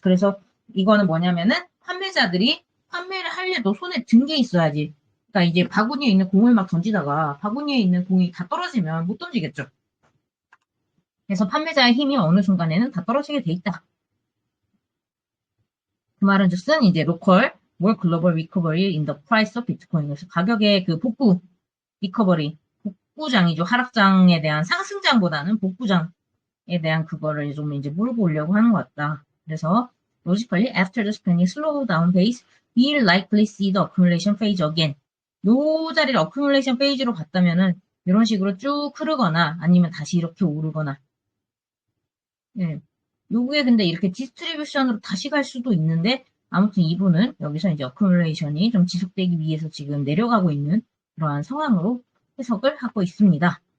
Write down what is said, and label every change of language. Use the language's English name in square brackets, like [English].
[Korean] 그래서 이거는 뭐냐면은 판매자들이 판매를 하려도 손에 든 게 있어야지. 그러니까 이제 바구니에 있는 공을 막 던지다가 바구니에 있는 공이 다 떨어지면 못 던지겠죠. 그래서 판매자의 힘이 어느 순간에는 다 떨어지게 돼 있다. 그 말은 즉슨 이제 로컬, [English] more global recovery in the price of Bitcoin. [Korean] 그래서 가격의 그 복구, 리커버리, 복구장이죠. 하락장에 대한 상승장보다는 복구장에 대한 그거를 좀 이제 몰고 오려고 하는 것 같다. 그래서 [English] logically, after the spending slowdown phase, we'll likely see the accumulation phase again. [Korean] 요 자리를 accumulation phase로 갔다면은 이런 식으로 쭉 흐르거나 아니면 다시 이렇게 오르거나. 예. 요게 근데 이렇게 디스트리뷰션으로 다시 갈 수도 있는데 아무튼 이분은 여기서 이제 어큐뮬레이션이 좀 지속되기 위해서 지금 내려가고 있는 그러한 상황으로 해석을 하고 있습니다.